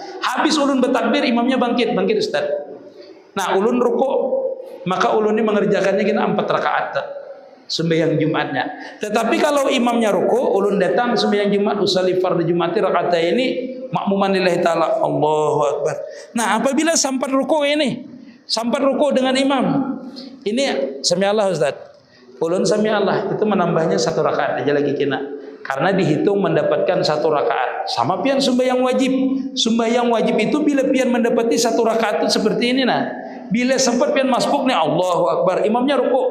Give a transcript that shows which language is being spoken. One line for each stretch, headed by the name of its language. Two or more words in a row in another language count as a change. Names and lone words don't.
Banjar: Habis ulun bertakbir imamnya bangkit Ustaz. Nah, ulun rukuk, maka ulun ini mengerjakannya kita 4 rakaat sembahyang Jumatnya. Tetapi kalau imamnya rukuk, ulun datang sembahyang Jumat
Arabic: أصلي فرض الجمعة ركعتين مأموما لله تعالى. الله أكبر.
Banjar: Nah, apabila sampai rukuk sampai rukuk dengan imam, ini
Arabic: سمع الله
Banjar: Ustaz. Ulun
Arabic: سمع الله
Banjar: itu menambahnya 1 rakaat aja lagi kena. Karena dihitung mendapatkan 1 rakaat. Sama pian sembahyang wajib. Sembahyang wajib itu bila pian mendapati 1 rakaat itu seperti ini nah. Bila sempat pian masbuk nih
Arabic: الله أكبر,
Banjar: imamnya rukuk.